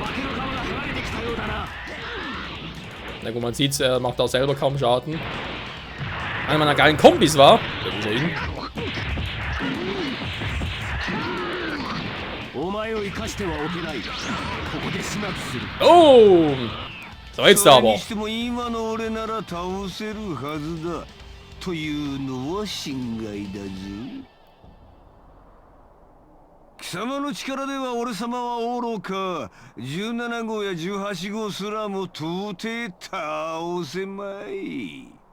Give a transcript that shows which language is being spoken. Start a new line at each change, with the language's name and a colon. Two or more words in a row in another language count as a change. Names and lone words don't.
German: Na gut, man sieht's, er macht auch selber kaum Schaden. Einer meiner geilen Kombis war. Oh! So, jetzt aber.
Japanese: というのは心外だぞ。貴様の力では俺様は愚か。17号や18号すらも到底倒せまい。